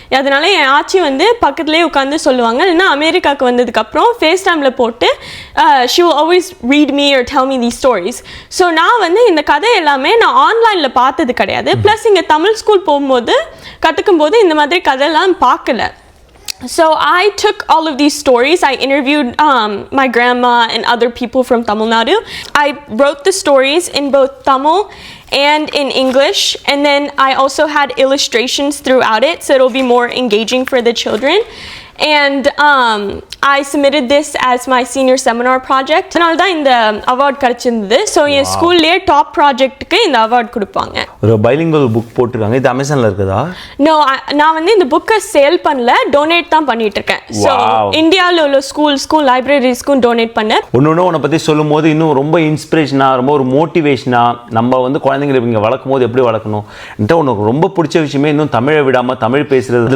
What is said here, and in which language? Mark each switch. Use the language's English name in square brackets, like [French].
[Tamil] அதனால என் ஆச்சி வந்து பக்கத்துலேயே உட்காந்து சொல்லுவாங்க. இல்லைன்னா அமெரிக்காவுக்கு வந்ததுக்கப்புறம் ஃபேஸ் டைமில் போட்டு [English] She will always read me or tell me these stories. [Tamil] So நான் வந்து இந்த கதை எல்லாமே நான் ஆன்லைனில் பார்த்தது கிடையாது. ப்ளஸ் இங்கே தமிழ் ஸ்கூல் போகும்போது கற்றுக்கும் போது இந்த மாதிரி கதையெல்லாம் பார்க்கல. [English] So I took all of these stories. I interviewed my grandma and other people from Tamil Nadu. I wrote the stories in both Tamil and in English, and then I also had illustrations throughout it, so it'll be more engaging for the children. And I submitted this as my senior seminar project. [Tamil] அதனால தான் இந்த award கிடைச்சிருந்தது. So என் ஸ்கூல்லேயே top ப்ராஜெக்ட்டுக்கு இந்த award கொடுப்பாங்க. ஒரு bilingual book போட்டிருக்காங்க. இது அமேசானில் இருக்குதா? நோ, நான் வந்து இந்த புக்கை சேல் பண்ணல, டொனேட் தான் பண்ணிட்டு இருக்கேன். ஸோ இந்தியாவில் உள்ள ஸ்கூல் லைப்ரரிஸ்க்கும் டொனேட் பண்ணேன். ஒன்று உன்னை பற்றி சொல்லும் போது இன்னும் ரொம்ப இன்ஸ்பிரேஷனாக, ரொம்ப ஒரு மோட்டிவேஷனாக, நம்ம வந்து குழந்தைங்களை இங்கே வளர்க்கும் போது எப்படி வளர்க்கணும் உனக்கு ரொம்ப பிடிச்ச விஷயமே இன்னும் தமிழை விடாமல் தமிழ் பேசுகிறது.